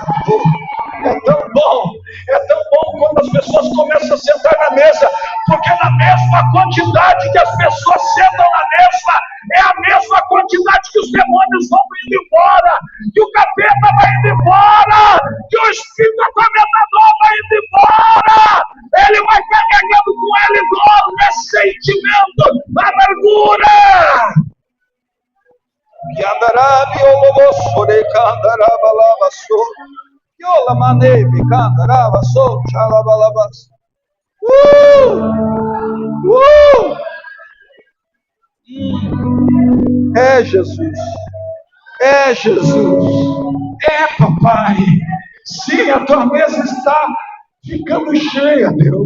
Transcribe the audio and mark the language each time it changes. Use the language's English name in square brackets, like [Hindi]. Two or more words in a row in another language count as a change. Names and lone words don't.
[Portuguese] É tão bom quando as pessoas começam a sentar na mesa, porque na mesma quantidade que as pessoas sentam na mesa, é a mesma quantidade que os demônios vão indo embora, que o capeta vai indo embora, que o espírito atormentador vai indo embora. Ele vai carregando com ele dor, ressentimento, amargura. Yandarabi olobosore kandarabalabaso. Yola manebe kandarabaso chalabalabas. É Jesus. É Jesus. É papai. Sim, a tua mesa está ficando cheia, Deus.